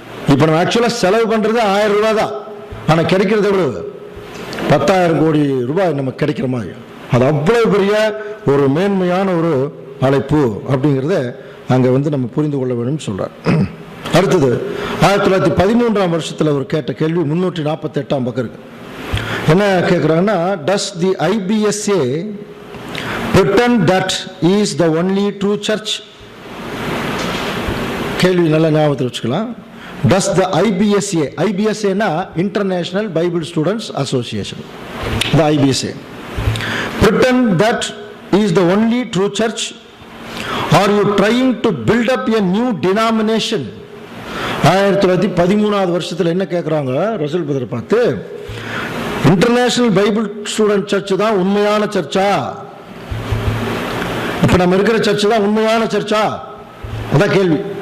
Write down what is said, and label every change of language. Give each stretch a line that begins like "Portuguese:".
Tamil: இப்போ நம்ம ஆக்சுவலாக செலவு பண்ணுறது 1000 ரூபாய் தான், ஆனால் கிடைக்கிறது எவ்வளவு? 10,000 கோடி ரூபாய் நமக்கு கிடைக்கிற மாதிரி. அது அவ்வளவு பெரிய ஒரு மேன்மையான ஒரு அழைப்பு அப்படிங்கிறத அங்கே நம்ம புரிந்து கொள்ள வேண்டும் சொல்றார். அடுத்தது 1913ஆம் வருஷத்தில் அவர் கேட்ட கேள்வி 348ஆம் பக்கம் இருக்கு. என்ன கேட்குறாங்கன்னா,
English: Does the IBSA pretend that is the only true church?
Tamil: கேள்வி நல்லா ஞாபகத்தில் வச்சுக்கலாம்.
English: Does the IBSA னா International Bible Students Association, the IBSA pretend that is the only true church? Are you trying to build up a new denomination?
Tamil: 1913ஆவது வருஷத்தில் என்ன கேட்குறாங்க Russell brother பார்த்து, international Bible student search தான் உண்மையான சர்ச்சா? இப்போ நம்ம இருக்கிற சர்ச் தான் உண்மையான சர்ச்சா? அதான் கேள்வி.